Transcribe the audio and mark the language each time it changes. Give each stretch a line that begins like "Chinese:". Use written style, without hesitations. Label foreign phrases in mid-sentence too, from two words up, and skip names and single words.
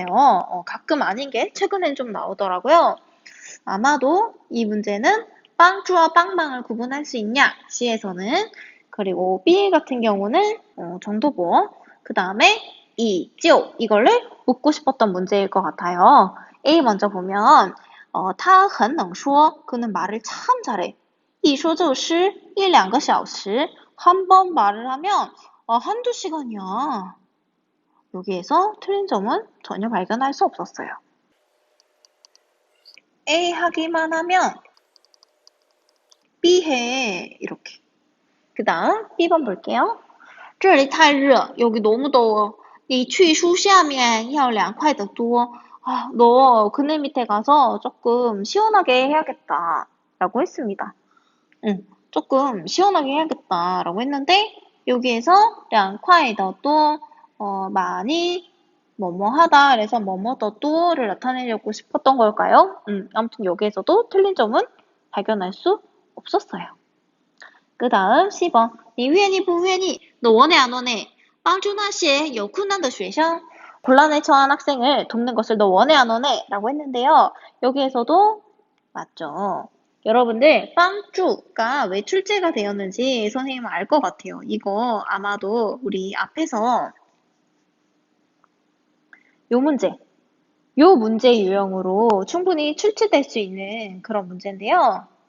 Korean: 가끔 아닌 게 최근엔 좀 나오더라고요. 아마도 이 문제는 빵주와 빵망을 구분할 수 있냐? C에서는. 그리고 B 같은 경우는 정도보. 그 다음에 이지오, 이거를 묻고 싶었던 문제일 것 같아요. A 먼저 보면
Chinese: 他很能说,
Korean: 그는 말을 참 잘해.
Chinese: 一说就是一两个小时.
Korean: 한 번 말을 하면 한두 시간이야. 여기에서 틀린 점은 전혀 발견할 수 없었어요. A 하기만 하면 B 해. 이렇게. 그 다음 B번 볼게요.
Chinese: 这里太热.
Korean: 여기 너무 더워.
Chinese: 你去树下面要凉快得多.
Korean: 너 그늘 밑에 가서 조금 시원하게 해야겠다. 라고 했습니다. 조금 시원하게 해야겠다. 라고 했는데 여기에서
Chinese: 凉快得多
Korean: 많이 뭐뭐 하다. 그래서 뭐뭐 더 또를 나타내려고 싶었던 걸까요? 아무튼 여기에서도 틀린 점은 발견할 수 없었어요. 그 다음 10번
Chinese: 你愿意不愿意?
Korean: 너 원해 안 원해?
Chinese: 帮助那些有困难的学生.
Korean: 곤란에 처한 학생을 돕는 것을 너 원해 안 원해? 라고 했는데요. 여기에서도 맞죠. 여러분들 빵주가 왜 출제가 되었는지 선생님은 알 것 같아요. 이거 아마도 우리 앞에서 요 문제 유형으로 충분히 출제될 수 있는 그런 문제인데요.